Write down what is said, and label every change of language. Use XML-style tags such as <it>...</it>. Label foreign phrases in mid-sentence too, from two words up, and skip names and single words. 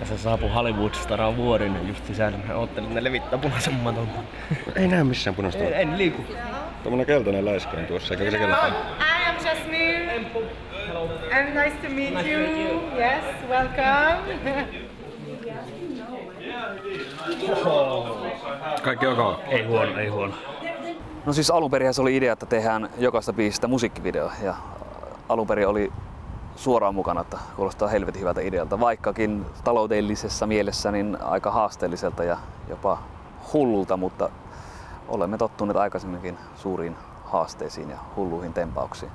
<fi>saapui Hollywood-stara Vuorinen just sisään. Mä oottelin, että ne levittää punaisen maton. Ei näe missään punaista. En liiku. Tuommoinen keltainen läiskä on tuossa, eikä se kelpaa.</fi> <en>I am Jasmine. I'm nice to meet you. Yes, welcome.</en> <fi>Kaikki ok? Ei huono, ei huono. No siis alunperin se oli idea, että tehdään jokaista biisistä musiikkivideo ja alunperin oli suoraan mukana, että kuulostaa helvetin hyvältä idealta, vaikkakin taloudellisessa mielessä niin aika haasteelliselta ja jopa hullulta, mutta olemme tottuneet aikaisemminkin suuriin haasteisiin ja hulluihin tempauksiin.</fi>